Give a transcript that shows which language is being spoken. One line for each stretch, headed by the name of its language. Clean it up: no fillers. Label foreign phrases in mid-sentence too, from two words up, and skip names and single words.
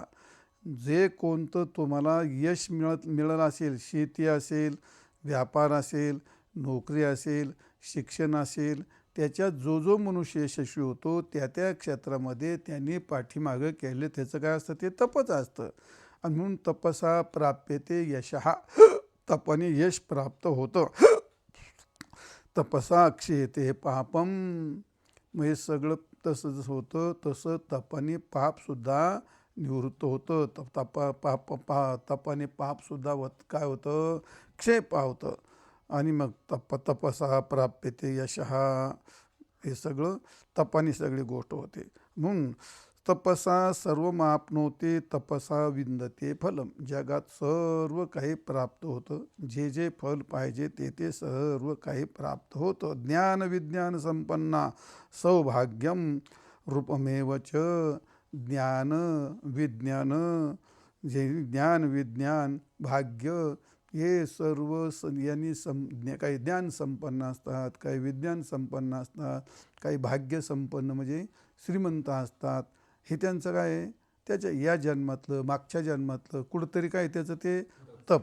Marathi: जे कोणतं तुम्हाला यश मिळालं असेल, शेती असेल, व्यापार असेल, नोकरी असेल, शिक्षण असेल, त्याच्यात जो जो मनुष्य यशस्वी होतो त्या त्या क्षेत्रामध्ये त्यांनी पाठीमागं केले त्याचं काय असतं ते तपच असतं. आणि म्हणून
Sanskrit: तपसा प्राप्यते यशः,
Marathi: तपाने यश प्राप्त होतं.
Sanskrit: तपसा क्षयते पापम.
Marathi: मग हे सगळं तसं जसं होतं तसं तपाने पापसुद्धा निवृत्त होतं. तपाने पापसुद्धा काय होतं क्षय पावतं. आणि मग
Sanskrit: तपसा प्राप्यते यशः,
Marathi: हे सगळं तपाने सगळी गोष्ट होते.
Sanskrit: म्हणून तपसा सर्वमाप्नोते तपसा विंदते फलम.
Marathi: जगात सर्व काही प्राप्त होतं, जे जे फल पाहिजे ते ते सर्व काही प्राप्त होतं.
Sanskrit: ज्ञान विज्ञान संपन्ना सौभाग्यम रूपमेव च.
Marathi: ज्ञान विज्ञान, जे ज्ञान विज्ञान भाग्य हे सर्व यांनी काही ज्ञान संपन्न असतात, काही विज्ञान संपन्न असतात, काही भाग्य संपन्न म्हणजे श्रीमंत असतात. हे त्यांचं काय आहे त्याच्या या जन्मातलं मागच्या जन्मातलं कुठंतरी काय त्याचं ते तप.